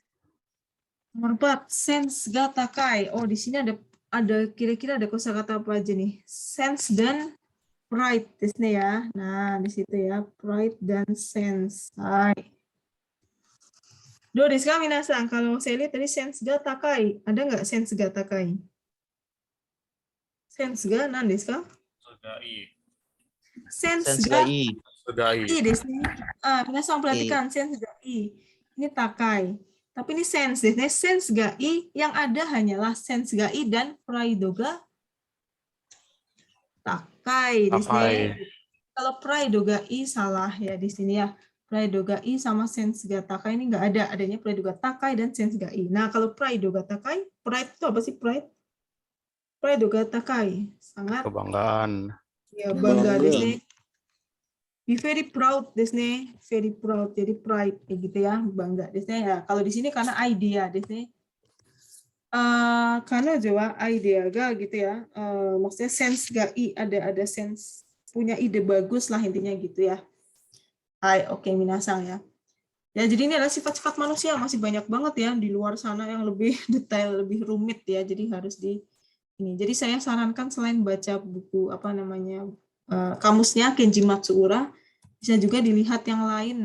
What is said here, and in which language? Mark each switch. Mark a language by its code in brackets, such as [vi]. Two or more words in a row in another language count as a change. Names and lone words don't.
[ja] Nomor 4、センスが高い. [id] Oh, di sini ada kira-kira ada kosakata apa aja nih? Sense dan pride di sini ya. Nah, di situ ya, pride dan sense. [ja] はい。どうですか皆さん? [id] Kalau saya lihat tadi [ja] センスが高い. [id] Ada nggak [ja] センスが高い？センスが何ですか? センスがいいですね. [id] Minasan perhatikan [ja] センスがいい. [id] Ini takai. Tapi ini [ja] センスですね。センスがいい [id] yang ada hanyalah [ja] センスがいい dan プライドが高いですね. [id] Kalau [ja] プライドがいい [id] salah ya di sini ya. [ja] プライドがいい [id] sama [ja] センスが高い [id] ini nggak ada. Adanya [ja] プライドが高い [id] dan [ja] センスがいい. [id] Nah, kalau [ja] プライドが高い, [id] pride itu apa sih pride? [ja] プライドが高い. Sangat [id] Kebanggaan. ya bangga [ja] ですね. [en] Be very proud [ja] ですね. [en] Very proud. [id] Jadi pride kayak gitu ya, bangga [ja] ですね. [id] Ya, kalau di sini karena idea [ja] ですね. [id] Karena Jawa idea ga gitu ya. Maksudnya [ja] センスがいい [id] ada sense punya ide bagus lah intinya gitu ya. Hai, oke, minasang ya. Ya, jadi ini adalah sifat-sifat manusia, masih banyak banget ya di luar sana yang lebih detail, lebih rumit ya. Jadi harus di ini. Jadi saya sarankan selain baca buku apa namanya kamusnya Kenji Matsuura, bisa juga dilihat yang lain.